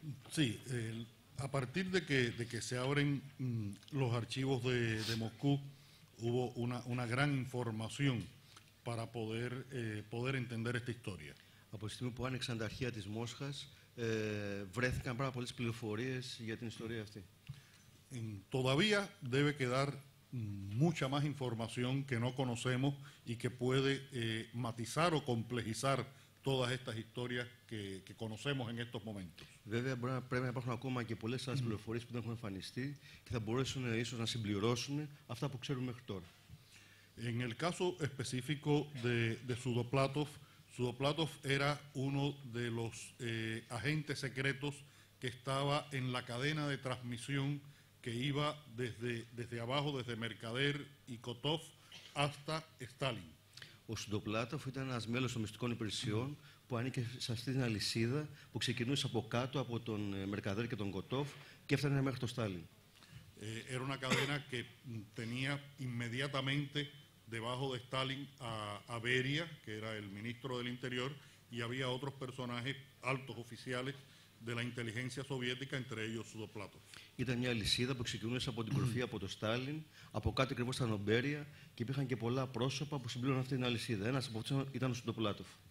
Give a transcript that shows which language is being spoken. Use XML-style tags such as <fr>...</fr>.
<es>Sí, a partir de que se abren los archivos de Moscú hubo una gran información para poder entender esta historia.</es> <el>Από τη στιγμή που άνοιξαν τα αρχεία της Μόσχας, βρέθηκαν πάρα πολλές πληροφορίες για την ιστορία αυτή.</el> <es>Todavía debe quedar mucha más información que no conocemos y que puede matizar o complejizar todas estas historias que conocemos en estos momentos.</es> <el>Βέβαια, πρέπει να υπάρχουν ακόμα και πολλές άλλες πληροφορίες που δεν έχουν εμφανιστεί και θα μπορέσουν ίσως να συμπληρώσουν αυτά που ξέρουμε μέχρι τώρα.</el> <es>En el caso específico de Sudoplatov, Sudoplatov era uno de los agentes secretos que estaba en la cadena de transmisión que iba desde abajo, desde Mercader y Kotov hasta Stalin.</es> <el>Ο Σουντοπλάτοφ ήταν ένας μέλος των μυστικών υπηρεσιών που ανήκε σε αυτή την αλυσίδα που ξεκινούσε από κάτω από τον Μερκαδέρ και τον Κοτόφ και έφτανε μέχρι τον Στάλιν.</el> <es>Era una cadena que tenía inmediatamente debajo de Stalin a Beria, que era el ministro del Interior, y había otros personajes altos oficiales de la inteligencia soviética, entre ellos Sudoplatov.</es> <el>Ήταν μια αλυσίδα που ξεκινούσε από την κορυφή από τον Στάλιν, από κάτω ακριβώς ήταν ο Μπέρια και υπήρχαν και πολλά πρόσωπα που συμπλήρωναν αυτή την αλυσίδα. Ένας από αυτούς ήταν ο Σουντοπλάτοφ.</el>